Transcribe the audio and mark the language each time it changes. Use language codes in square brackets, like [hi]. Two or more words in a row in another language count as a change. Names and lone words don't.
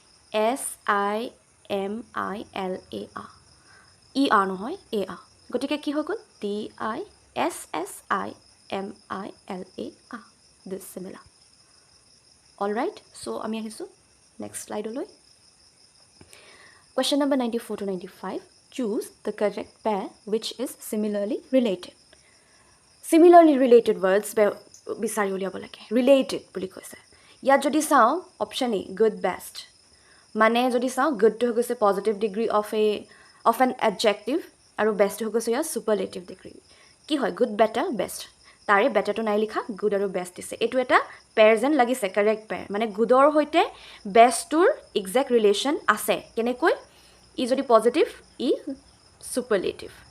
[as] SIMILAR ER নহয় AR গতিকে কি হৈ গ'ল DISSIMILAR [en] dissimilar all right so' [as] আমি আহিছোঁ নেক্সট শ্লাইডলৈ [en] Question number 94 to 95. Choose the correct pair which is similarly related. Similarly related words [as] বিচাৰি উলিয়াব লাগে related বুলি কৈছে ইয়াত যদি চাওঁ অপশ্যন এ [en] good best [as] মানে যদি চাওঁ গুডটো হৈ গৈছে [en] positive degree of an adjective [as] আৰু বেষ্টটো হৈ গৈছে ইয়াৰ [en] superlative degree [as] কি হয় [en] good better best [as] তাৰে বেটাৰটো নাই লিখা গুড আৰু বেষ্ট দিছে এইটো এটা পেয়াৰ যেন লাগিছে [en] correct pair [as] মানে গুডৰ সৈতে বেষ্টটোৰ [en] exact relation [as] আছে কেনেকৈ ই যদি পজিটিভ ই ছুপাৰলেটিভ